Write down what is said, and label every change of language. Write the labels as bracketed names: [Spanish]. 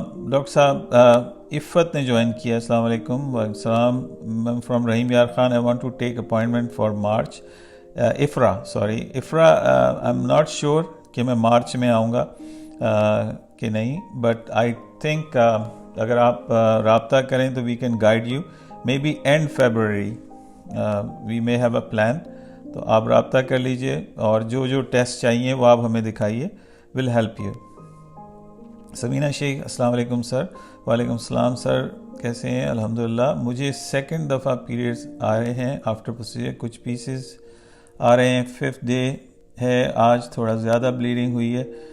[Urdu] Doctor صاحب عفت نے join کیا. السلام علیکم. وعلیکم السلام. [English] Ma'am from Rahim Yar Khan, I want to take appointment for March. Afra I am not sure [Urdu] کہ میں مارچ میں آؤں گا کہ نہیں, [English] but I think [Urdu] اگر آپ رابطہ کریں تو [English] We can guide you. Maybe and February we may have a plan. [Urdu] تو آپ رابطہ کر لیجئے اور جو ٹیسٹ چاہیے وہ آپ ہمیں دکھائیے, [English] Will help you. [Urdu] سمینہ شیخ السلام علیکم سر. وعلیکم السلام سر, کیسے ہیں؟ الحمدللہ. مجھے سیکنڈ دفعہ پیریڈز آ رہے ہیں آفٹر پروسیجر, کچھ پیسز آ رہے ہیں, 5th ڈے ہے آج, تھوڑا زیادہ بلیڈنگ ہوئی ہے.